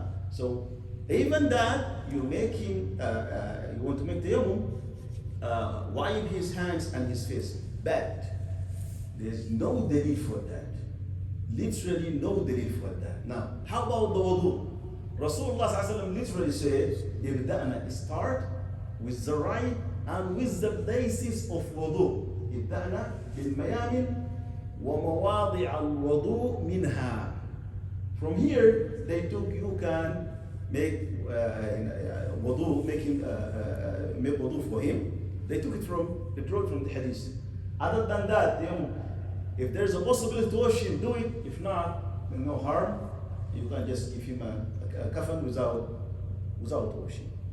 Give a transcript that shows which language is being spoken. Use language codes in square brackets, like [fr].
[en] So even that, you make him, you want to make tayammum, wipe his hands and his face. Bad. There's no delil for that. Literally no delil for that. Now, how about the wudu? Rasulullah literally said, start with the right and with the basis of wudu. [ar] ابدأنا بالميامن ومواضع الوضوء منها. [en] From here, they took, you can make wudu, make wudu for him. They took it they drew it from the hadith. Other than that, if there's a possibility to wash him, do it. If not, no harm. You can just give him a kafan without washing.